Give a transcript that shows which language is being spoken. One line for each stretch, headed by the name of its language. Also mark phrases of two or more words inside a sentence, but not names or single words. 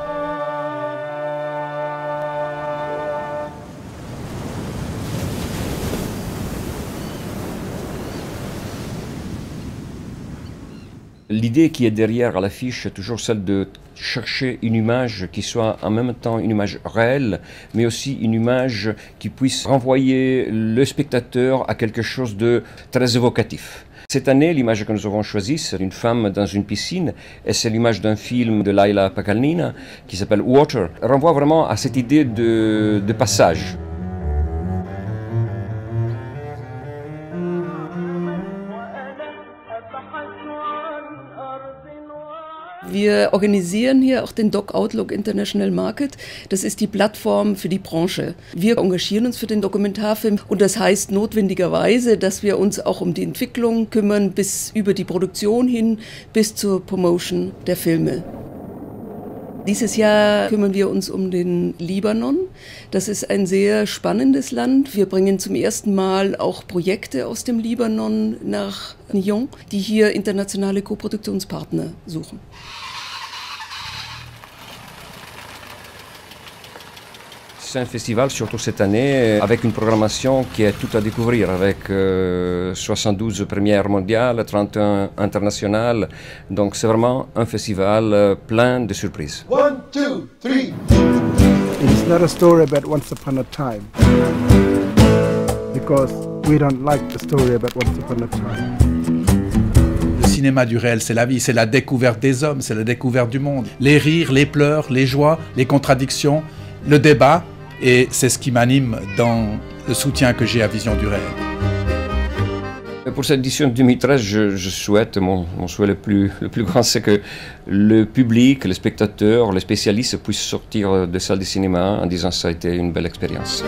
French: L'idée qui est derrière à l'affiche est toujours celle de chercher une image qui soit en même temps une image réelle, mais aussi une image qui puisse renvoyer le spectateur à quelque chose de très évocatif. Cette année, l'image que nous avons choisie, c'est une femme dans une piscine, et c'est l'image d'un film de Laila Pakalina qui s'appelle Water. Elle renvoie vraiment à cette idée de passage.
German: Wir organisieren hier auch den Doc Outlook International Market. Das ist die Plattform für die Branche. Wir engagieren uns für den Dokumentarfilm und das heißt notwendigerweise, dass wir uns auch um die Entwicklung kümmern, bis über die Produktion hin, bis zur Promotion der Filme. Dieses Jahr kümmern wir uns um den Libanon. Das ist ein sehr spannendes Land. Wir bringen zum ersten Mal auch Projekte aus dem Libanon nach Nyon, die hier internationale Koproduktionspartner suchen.
French: C'est un festival, surtout cette année, avec une programmation qui est tout à découvrir, avec 72 premières mondiales, 31 internationales. Donc c'est vraiment un festival plein de surprises. 1, 2, 3.
English: It's not a story about once upon a time, because we don't like the story about once upon a time.
French: Le cinéma du réel, c'est la vie, c'est la découverte des hommes, c'est la découverte du monde. Les rires, les pleurs, les joies, les contradictions, le débat. Et c'est ce qui m'anime dans le soutien que j'ai à Vision du réel. Pour cette édition 2013, je souhaite, mon souhait le plus grand, c'est que le public, les spectateurs, les spécialistes puissent sortir des salles de cinéma en disant que ça a été une belle expérience.